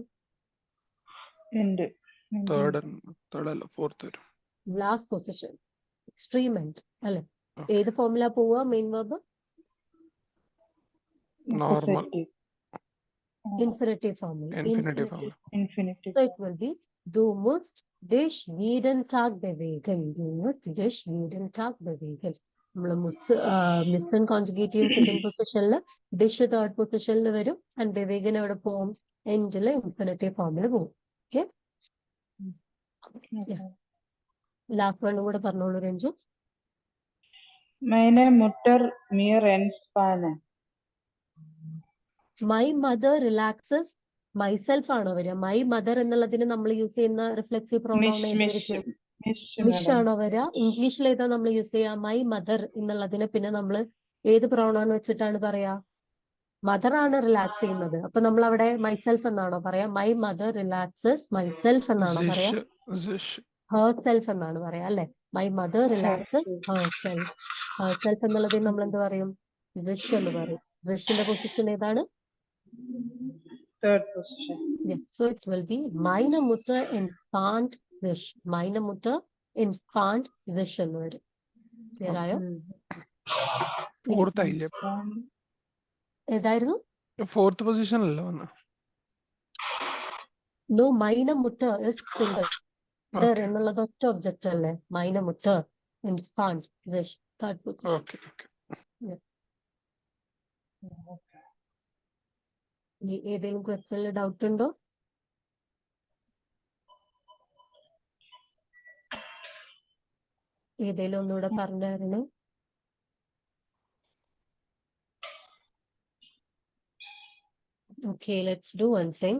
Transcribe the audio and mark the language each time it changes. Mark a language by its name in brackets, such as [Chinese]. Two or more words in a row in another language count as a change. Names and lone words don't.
[English] End. [Malayalam] തേർഡ് അല്ല ഫോർത്ത് വരും. [English] last position, extreme end [Malayalam] അല്ലെ? [English] Okay. [Malayalam] ഏത് ഫോമിലാ പോവുക മെയിൻ വെർബ്? നോർമൽ [English] infinitive formil. infinitive form. Infinitive. So it will be [German] du musst dich jeden Tag bewegen. Du musst dich jeden Tag bewegen. [Malayalam] നമ്മൾ മിസ്സൺ കോൺജുഗേറ്റ് ചെയ്യും [English] second positionil, [Malayalam] ഡിഷ് [English] third positionil [Malayalam] വരും, ആൻഡ് ബെവേഗൻ എവിടെ പോകും? എൻഡില് [English] infinitive formil [Malayalam] പോകും. ഓക്കെ, [English] last oneum [Malayalam] കൂടെ പറഞ്ഞോളൂ രഞ്ജു. [German] Meine Mutter mir entspannen. [English] my mother relaxes, myself [Malayalam] ആണോ വരിക? [English] my mother [Malayalam] എന്നുള്ളതിന് നമ്മൾ യൂസ് ചെയ്യുന്ന [English] reflexive pronoun [Malayalam] ഏതായിരിക്കും? മിഷ് ആണോ വരിക? ഇംഗ്ലീഷിൽ ഏതാ നമ്മൾ യൂസ് ചെയ്യുക? [English] my mother [Malayalam] എന്നുള്ളതിന് പിന്നെ നമ്മൾ ഏത് പ്രോണൗൺ വെച്ചിട്ടാണ് പറയാ? മദർ ആണ് റിലാക്സ് ചെയ്യുന്നത്, അപ്പൊ നമ്മൾ അവിടെ മൈസെൽഫ് എന്നാണോ പറയാ? [English] my mother relaxes myself [Malayalam] എന്നാണോ പറയാ? [English] her self [Malayalam] എന്നാണ് പറയാ അല്ലെ? [English] my mother relaxes her self. her self [Malayalam] എന്നുള്ളതിന് നമ്മൾ എന്ത് പറയും? റിഷ് എന്ന് പറയും. റിഷിന്റെ പൊസിഷൻ ഏതാണ്? [English] Third position. Yeah, so it will be [German] meine Mutter entspannt sich. Meine Mutter entspannt sich [Malayalam] എന്ന് വരും. Clear ആയോ? ഫോർത്ത് ആയില്ല, ഏതായിരുന്നു? ഫോർത്ത് പൊസിഷനല്ല വന്ന. [English] No, [German] meine Mutter [English] is single. [Malayalam] There എന്നുള്ളത് ഒറ്റ ഒബ്ജക്റ്റ് അല്ലേ? [German] meine Mutter entspannt sich. [English] Third position. [Malayalam] ഓക്കെ ഇനി ഏതെങ്കിലും ക്വസ്റ്റ്യനിൽ ഡൗട്ട് ഉണ്ടോ? ഏതെങ്കിലും ഒന്നുകൂടെ പറഞ്ഞായിരുന്നു. [English] okay, let's do one thing.